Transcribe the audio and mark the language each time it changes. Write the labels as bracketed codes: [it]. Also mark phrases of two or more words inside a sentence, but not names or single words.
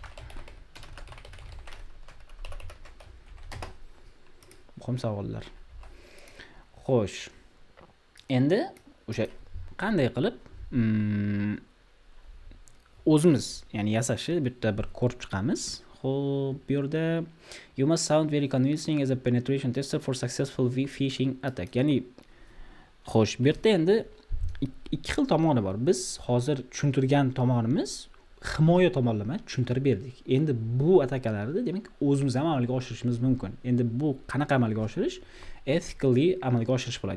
[uz] Muhim savollar. Xo'sh. Endi o'sha qanday qilib o'zimiz, ya'ni yasashni bu yerda bir ko'rib chiqamiz. Xo'p, bu yerda [en] you must sound very convincing as a penetration tester for successful phishing attack. [uz] Ya'ni xo'sh, bu yerda endi ikki xil tomoni bor. Biz hozir tushuntirgan tomonimiz himoya tomonlama tushuntirib berdik. Endi bu atakalarni demak o'zimiz ham amalga oshirishimiz mumkin. Endi bu qanaqa amalga oshirish? Ethically amalga oshirish bo'ladi.